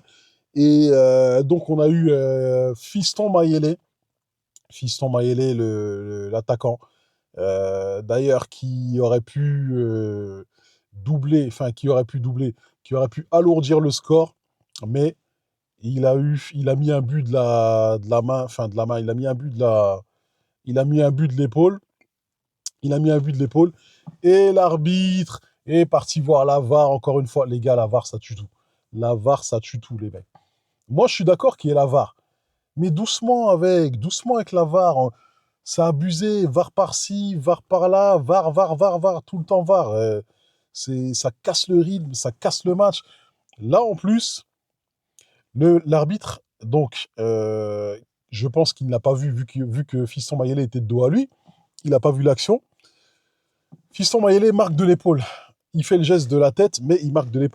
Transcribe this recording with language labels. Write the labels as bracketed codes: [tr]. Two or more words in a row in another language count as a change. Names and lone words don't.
[fr] Et donc, on a eu Fiston Mayele, l'attaquant, d'ailleurs, qui aurait pu doubler, enfin, qui aurait pu alourdir le score, mais il a mis un but de la main, enfin, de la main, il a mis un but de l'épaule, il a mis un but de l'épaule, et l'arbitre est parti voir la VAR, encore une fois, les gars, la VAR, ça tue tout. La VAR, ça tue tout, les mecs. Moi, je suis d'accord qu'il y ait la VAR, mais doucement avec la VAR. C'est abusé, VAR par-ci, VAR par-là, VAR, VAR, VAR, VAR, tout le temps VAR. Ça casse le rythme, ça casse le match. Là, en plus, l'arbitre, donc, je pense qu'il ne l'a pas vu que Fiston Mayele était de dos à lui, il n'a pas vu l'action. Fiston Mayele marque de l'épaule. Il fait le geste de la tête, mais il marque de l'épaule.